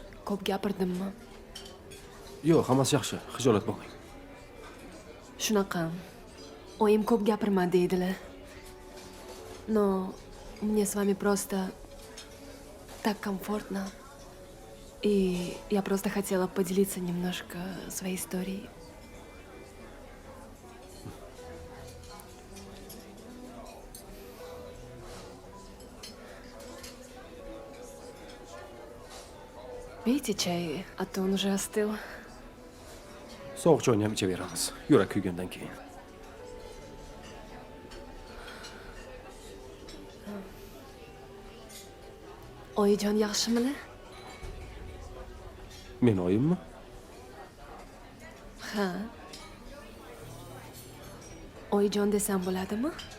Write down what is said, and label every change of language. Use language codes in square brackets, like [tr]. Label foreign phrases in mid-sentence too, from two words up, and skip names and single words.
[uz] ko'p gapirdimmi? Yo'q, hammasi yaxshi. Xijolat bo'lmang. Shunaqa. Oyim ko'p gapirma deydilar. [ru] Но мне с вами просто так комфортно. И я просто хотела поделиться немножко своей историей. Пейте чай, а то он уже остыл. [uz] Sovuq choyni ham ichaveramiz. Yurak kuygandan keyin. Oyijon yaxshimilar? Men oyimmi? Ha. Oyijon desam bo'ladimi?